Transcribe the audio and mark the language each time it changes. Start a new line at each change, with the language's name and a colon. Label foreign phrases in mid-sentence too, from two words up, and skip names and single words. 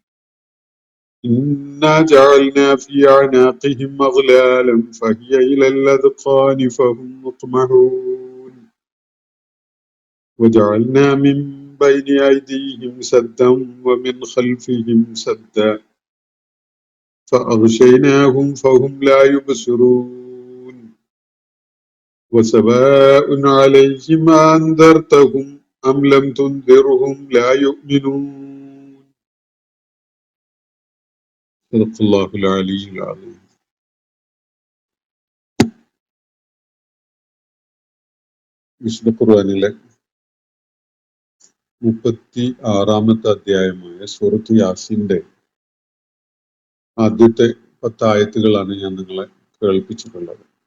Arabic: إنا جعلنا في أعناقهم أغلالا فهي إلى الأذقان فهم مقمحون وجعلنا من بين أيديهم سدا ومن خلفهم سدا فأغشيناهم فهم لا يبصرون وسواء عليهم أنذرتهم أم لم تنذرهم لا يؤمنون. صدق الله العلي العظيم.
Malayalam: വിശുദ്ധ ഖുർആനിലെ 36-ാമത്തെ അധ്യായമായ സൂറത്ത് യാസീന്റെ ആദ്യത്തെ 10 ആയത്തുകളാണ് ഞാൻ നിങ്ങളെ കേൾപ്പിച്ചിട്ടുള്ളത്.